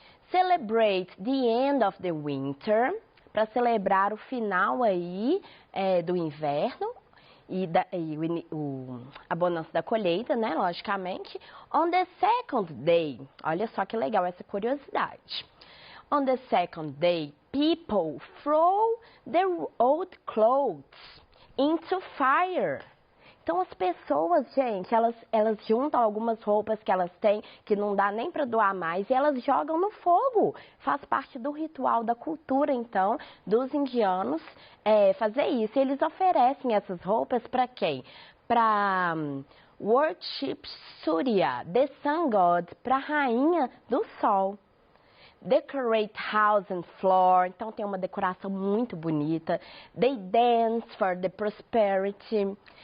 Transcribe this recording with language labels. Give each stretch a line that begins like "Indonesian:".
English: Celebrate the end of the winter,
Portuguese: para celebrar o final aí do inverno e o abonança da colheita, né, logicamente.
English: On the second day,
Portuguese: olha só que legal essa curiosidade.
English: On the second day, people throw their old clothes into fire.
Portuguese: Então as pessoas, gente, elas juntam algumas roupas que elas têm, que não dá nem para doar mais, e elas jogam no fogo. Faz parte do ritual, da cultura, então, dos indianos fazer isso. E eles oferecem essas roupas para quem? Para
English: worship Surya, the sun god,
Portuguese: para a rainha do sol.
English: Decorate house and floor,
Portuguese: então tem uma decoração muito bonita.
English: They dance for the prosperity.